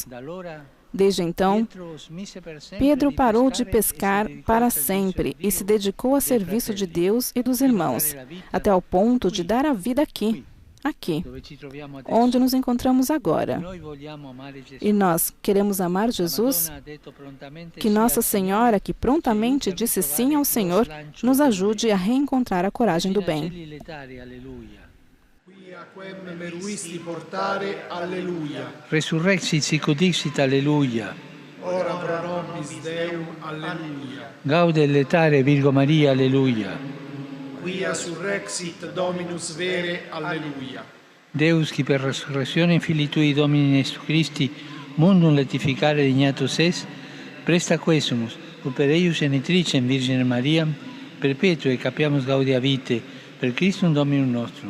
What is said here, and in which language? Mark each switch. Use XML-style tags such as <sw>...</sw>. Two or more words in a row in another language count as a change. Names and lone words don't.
<pt>Desde então, Pedro parou de pescar para sempre e se dedicou a serviço de Deus e dos irmãos, até ao ponto de dar a vida aqui, onde nos encontramos agora. E nós queremos amar Jesus? Que Nossa Senhora, que prontamente disse sim ao Senhor, nos ajude a reencontrar a coragem do bem.</pt> <la>Quem meruisti portare, alleluia. Resurrexit sic dixit, alleluia. Ora pro nobis Deum, alleluia. Gaude et letare Virgo Maria, alleluia. Quia surrexit Dominus vere, alleluia. Deus, qui per resurrezione Filii Tui Domini Jesu Christi, mundum letificare dignatus es, presta quesumus, ut per eius genitricem Virgine Mariam, perpetue capiamus gaudia vitae, per Christum Dominum nostrum.</la>